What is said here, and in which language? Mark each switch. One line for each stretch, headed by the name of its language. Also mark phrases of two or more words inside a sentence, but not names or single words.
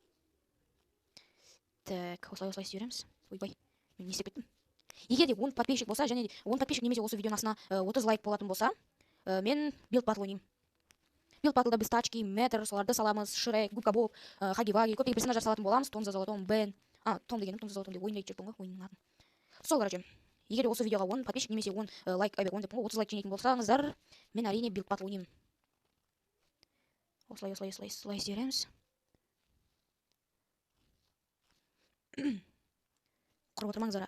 Kazakh: Так, осылай істей береміз. Ойбай, мен не істеп кеттім? Егер де 10 подписчик болса, және 10 подписчик немесе осы видеоның астына 30 лайк болатын болса, мен билд батл ойнаймын. Билд батлда біз тачки, метр, соларды саламыз, Шрек, Губка Боб, Хаги-Ваги, көптеген персонаждар салатын боламыз. Том за золотом, Бен. Том дегенім, Том за золотом деп ойындайды жүрпін ғой, ойынның атын. Сол, короче. Егер осы видеоға 10 подписчик немесе 10 лайк, 30 лайк жинайтын болсаңыздар, мен әрине билд батл ойнаймын. Осылай істей береміз. Құрып отырмаңыздар.